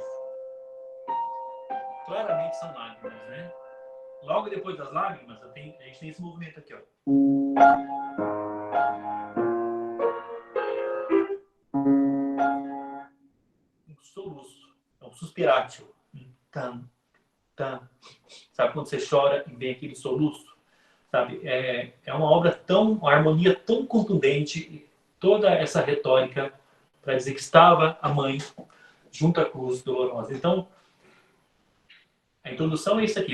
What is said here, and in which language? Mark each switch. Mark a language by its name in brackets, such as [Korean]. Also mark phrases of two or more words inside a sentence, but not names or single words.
[Portuguese] Claramente são lágrimas, né? Logo depois das lágrimas, a gente tem esse movimento aqui, ó. Um soluço, é um suspiratio. Tam, tam. Sabe quando você chora e vem aquele soluço? sabe? É uma obra uma harmonia tão contundente, e toda essa retórica para dizer que estava a mãe junto à cruz dolorosa. Então, a introdução é isso aqui.